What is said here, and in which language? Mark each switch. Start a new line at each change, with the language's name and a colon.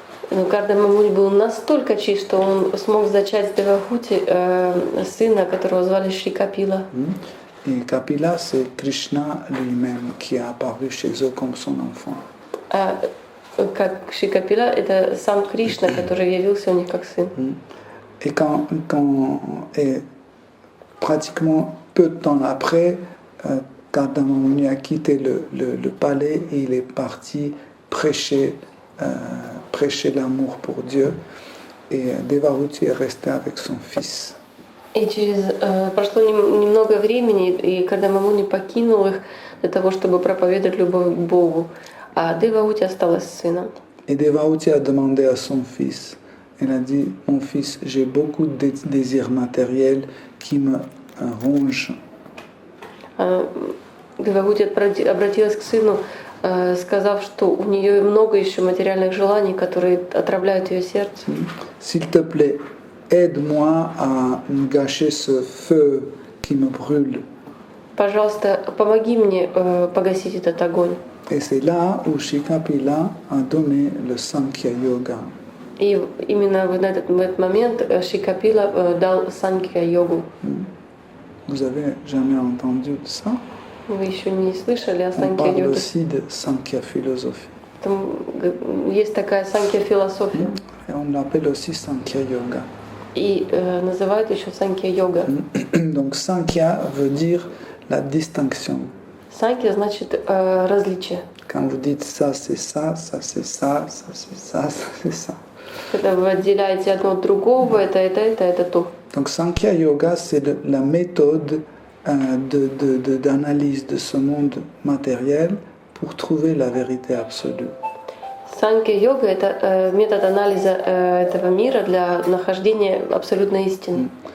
Russian: Но Кардамамуни был настолько чист, что он смог зачать с Девагути сына, которого звали Шикапила.
French: Et Kapila, c'est Krishna lui-même qui a apparu chez eux comme son enfant.
Russian: Как Шикапила, это сам Кришна, который явился у них как сын.
French: Et et pratiquement peu de temps après, Kardamamuni a quitté le palais et il est parti prêcher l'amour pour Dieu. Et Devahuti est resté avec son fils.
Russian: И прошло немного времени, и Кардамамуни покинул их для того, чтобы проповедовать любовь к Богу, а Девагути осталась с сыном.
French: Et Devahuti a demandé à son fils, elle a dit, mon fils, j'ai beaucoup de désirs matériels qui me rongent.
Russian: Девагути обратилась к сыну, сказав, что у нее много еще материальных желаний, которые отравляют ее сердце.
French: S'il te plaît, aide-moi à gâcher ce feu qui me brûle.
Russian: Пожалуйста, помоги мне погасить этот огонь.
French: Et c'est là où Shikapila a donné le Sankhya Yoga.
Russian: И именно в этот момент Шикапила дал Санкья-йогу.
French: Vous avez jamais entendu de ça?
Russian: Вы еще не слышали о
French: On parle
Russian: Санкья-йоге?
French: aussi de Sankhya philosophie.
Russian: Там есть такая Санкья-философия.
French: Et on l'appelle aussi Sankhya Yoga.
Russian: И называют еще Санкья-йога.
French: Donc Sankhya veut dire la distinction.
Russian: Санкья значит различие.
French: Quand vous dites ça c'est ça, ça c'est ça, ça c'est ça, ça c'est ça.
Russian: Когда вы отделяете одно от другого, это то.
French: Donc Sankhya Yoga c'est la méthode d'analyse de ce monde matériel pour trouver la vérité absolue.
Russian: Санкья-йога — это метод анализа этого мира для нахождения абсолютной истины.